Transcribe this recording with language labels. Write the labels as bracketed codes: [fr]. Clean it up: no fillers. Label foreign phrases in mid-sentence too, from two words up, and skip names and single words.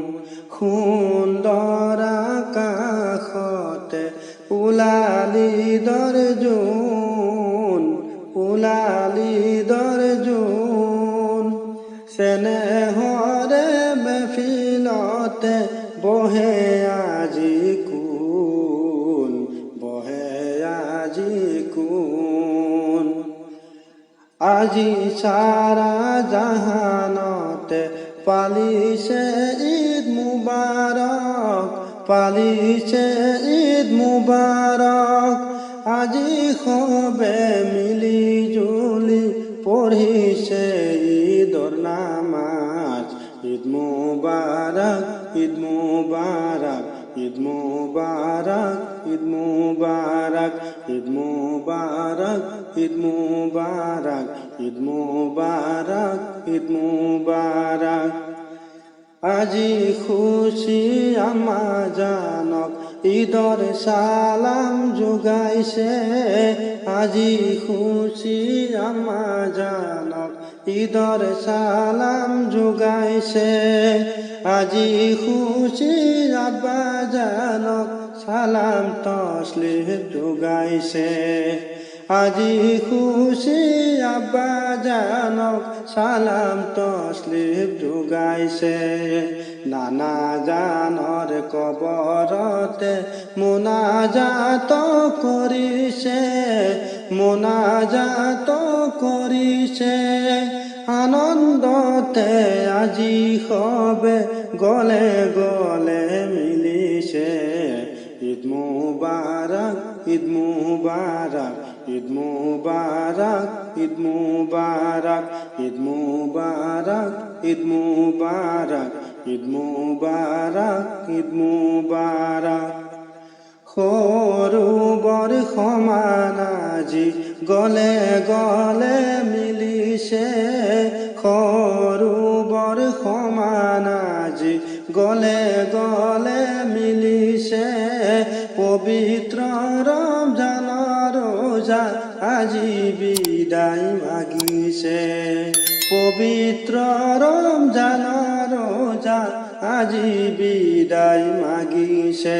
[as] সুন্দৰ আকাশতে ওলালি জোন, ওলালি জোন, চেনেহৰে মেফিলতে বহে আজি কোন, বহে আজি কোন। আজি সারা জাহানতে পালিছে [ar] عيد مبارك, [as] পালিছে [ar] عيد مبارك. [as] আজি সবে মিলি জুলি পঢ়িছে ঈদৰ নামাজ। [ar] عيد مبارك، عيد مبارك، عيد مبارك، عيد مبارك، عيد مبارك، عيد مبارك، عيد مبارك، عيد مبارك. [as] আজি খুশি আমাজানক ঈদৰ সালাম যোগাইছে, আজি খুশি আমাজানক ঈদৰ সালাম যোগাইছে। আজি খুশি আব্বাজানক সালাম তসলিম যোগাইছে। আজি খুশি আব্বাজানক সালাম তসলিম যোগাইছে। নানা জানৰ কবৰতে মোনাজাত কৰিছে, মোনাজাত কৰিছে। আনন্দতে আজি সবে গলে গলে মিলিছে। [ar] عيد مبارك، عيد مبارك، عيد مبارك، عيد مبارك، عيد مبارك، عيد مبارك، عيد مبارك، عيد مبارك. [as] সৰু বৰ সমান আজি গলে গলে মিলিছে, সৰু বৰ সমান আজি গলে গলে মিলিছে। পবিত্ৰ ৰমজানৰ ৰোজা আজি বিদায় মাগিছে, পবিত্ৰ ৰমজানৰ ৰোজা আজি বিদায় মাগিছে।